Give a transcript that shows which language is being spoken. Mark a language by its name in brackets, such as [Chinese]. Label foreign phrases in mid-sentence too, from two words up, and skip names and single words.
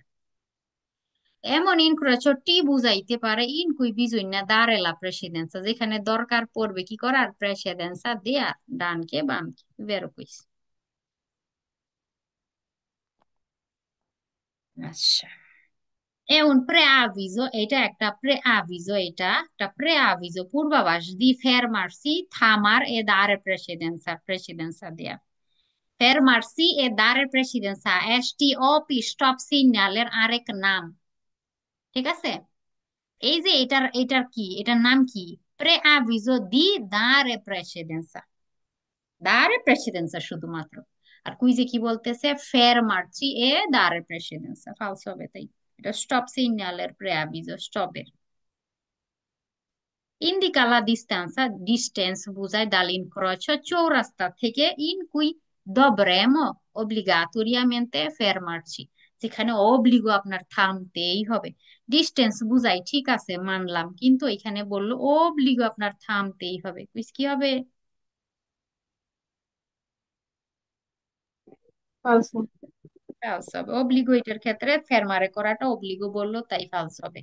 [Bangla] এমন ইনক্রোচো টি বুঝাইতে পারে [Italian] in cui bisogna dare la precedenza [Bangla] যেখানে দরকার পড়বে কি করার, প্রেসিডেন্সা দেয়া, ডানকে বামকে। বেরো কইস। আচ্ছা, এ [Italian] un preavviso, [Bangla] এটা একটা preavviso, এটা একটা preavviso পূর্বাভাস দি fermarsi থামার এ [Italian] dare precedenza precedenza [Bangla] দেয়া, [Italian] fermarsi e dare precedenza [Bangla] STOP stop সিগন্যালের আরেক নাম, ঠিক আছে। এই যে এটার এটার কি, এটার নাম কি, [Italian] preavviso di dare precedenza, dare precedenza শুধুমাত্র। [Bangla] আর কুইজে কি বলতেছে, [Italian] fermarsi e dare precedenza, [Bangla] ফালসো হবে তাই, এটা স্টপ সিগন্যালের preavviso, স্টপের। [Italian] Indica la distanza, [Bangla] distance বোঝায় dall'incrocio চৌরাস্তা থেকে, [Italian] in cui dovremo obbligatoriamente fermarci, [Bangla] যেখানে অব্লিগো আপনার থামতেই হবে। ডিস্টেন্স বুঝাই, ঠিক আছে মানলাম, কিন্তু এখানে বললো অব্লিগো আপনার থামতেই হবে, কুইজ কি হবে? ফালসো। ফালস হবে, অব্লিগো এটার ক্ষেত্রে ফেরমারে করাটা অব্লিগো বললো তাই ফালস হবে।